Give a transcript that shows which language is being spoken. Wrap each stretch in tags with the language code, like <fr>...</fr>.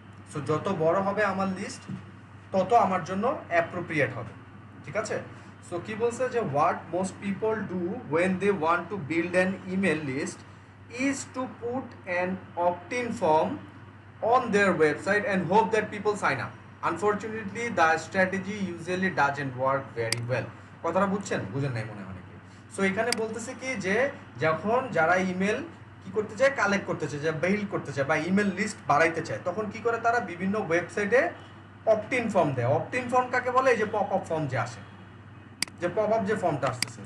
<bn>So যত বড় হবে আমার লিস্ট, তত আমার জন্য অ্যাপ্রোপ্রিয়েট হবে, ঠিক আছে? সো কি বলছে যে</bn> <en>What most people do when they want to build an email list is to put an opt-in form on their website and hope that people sign up. Unfortunately, the strategy usually doesn't work very well.</en> <bn>কথাটা বুঝছেন? বুঝেন নাই মনে হয়। So এখানে বলতেছে কি যে যখন যারা ইমেল কি করতে চায়, কালেক্ট করতে চায়, বিল্ড করতে চায় বা ইমেল লিস্ট বাড়াইতে চায়, তখন কি করে তারা বিভিন্ন ওয়েবসাইটে অপটিন ফর্ম দেয়। অপটিন ফর্ম কাকে বলে? এই যে পপ আপ ফর্ম যে আসে, যে পপ আপ যে ফর্মটা আসতেছে।</bn>